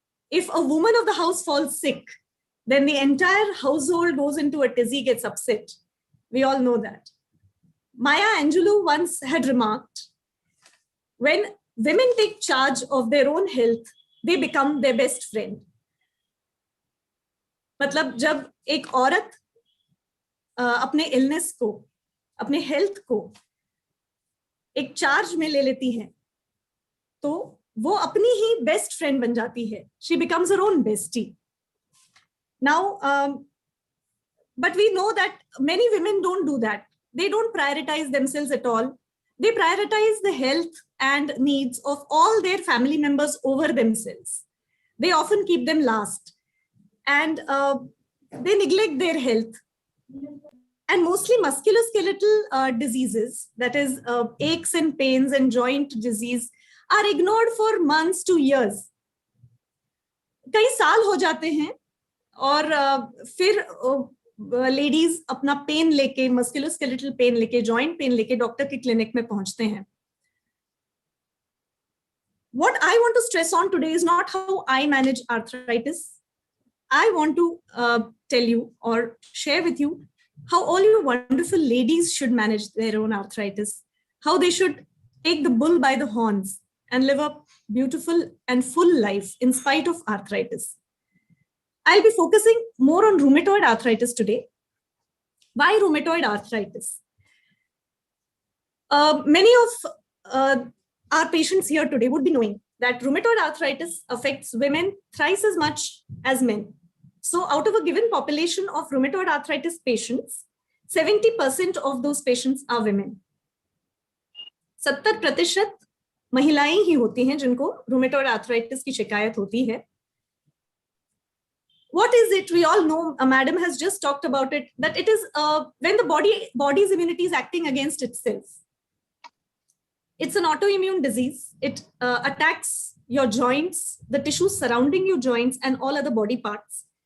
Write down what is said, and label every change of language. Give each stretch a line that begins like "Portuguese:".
English: If a woman of the house falls sick, then the entire household goes into a tizzy, gets upset. We all know that. Maya Angelou once had remarked, when women take charge of their own health, they become their best friend.
Hindi: मतलब जब एक औरत अपने illness को, अपने health को एक charge में ले लेती है, तो वो अपनी ही बेस्ट फ्रेंड बन जाती है.
English: She becomes her own bestie. Now, but we know that many women don't do that. They don't prioritize themselves at all. They prioritize the health and needs of all their family members over themselves. They often keep them last, and they neglect their health. And mostly musculoskeletal diseases, that is aches and pains and joint disease, are ignored for months to years.
Hindi: कई साल हो जाते हैं और फिर ladies अपना pen लेके, musculoskeletal pain लेके, जॉइंट पेन लेके डॉक्टर के क्लिनिक में पहुंचते हैं.
English: What I want to stress on today is not how I manage arthritis. I want to tell you or share with you how all you wonderful ladies should manage their own arthritis, how they should take the bull by the horns and live a beautiful and full life in spite of arthritis. I'll be focusing more on rheumatoid arthritis today. Why rheumatoid arthritis? Many of our patients here today would be knowing that rheumatoid arthritis affects women thrice as much as men. So out of a given population of rheumatoid arthritis patients, 70% of those patients are women.
Hindi: 70% महिलाएं ही होती हैं जिनको rheumatoid arthritis की शिकायत होती है.
English: What is it? We all know, Madam has just talked about it, that it is when the body's immunity is acting against itself. It's an autoimmune disease. It attacks your joints, the tissues surrounding your joints, and all other body parts.